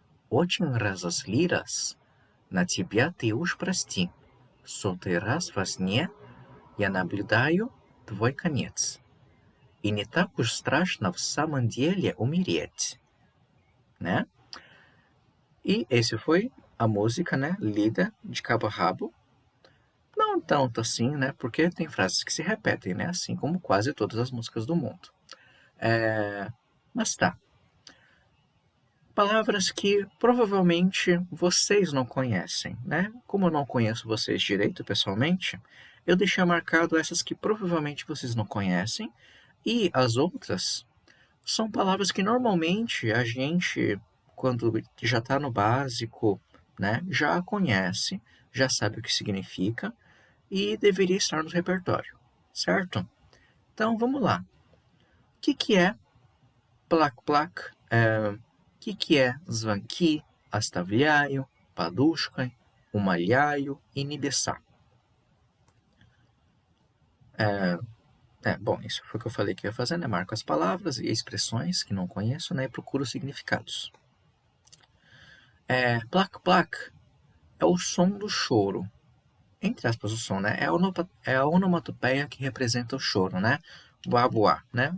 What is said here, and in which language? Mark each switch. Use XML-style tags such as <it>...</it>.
<ru>Очень разозлилась на тебя, ты уж прости. Сотый раз во сне я наблюдаю твой конец. И не так уж страшно в самом деле умереть, né?</ru> <pt>E esse foi a música, né, lida de cabo a rabo. Não tanto assim, né, porque tem frases que se repetem, né, assim como quase todas as músicas do mundo. Mas tá. Palavras que provavelmente vocês não conhecem, né? Como eu não conheço vocês direito pessoalmente, eu deixei marcado essas que provavelmente vocês não conhecem e as outras são palavras que normalmente a gente, quando já está no básico, né, já conhece, já sabe o que significa e deveria estar no repertório, certo? Então vamos lá. O que é plak-plak? Que é</pt> <ru>звонки, оставляю, подушкой, умоляю и небеса?</ru> <pt>Bom, isso foi o que eu falei que ia fazer, né? Marco as palavras e expressões que não conheço, né? E procuro significados. Plak-plak é o som do choro. Entre aspas, o som, né? É a onomatopeia que representa o choro, né? Buá, buá, né?</pt>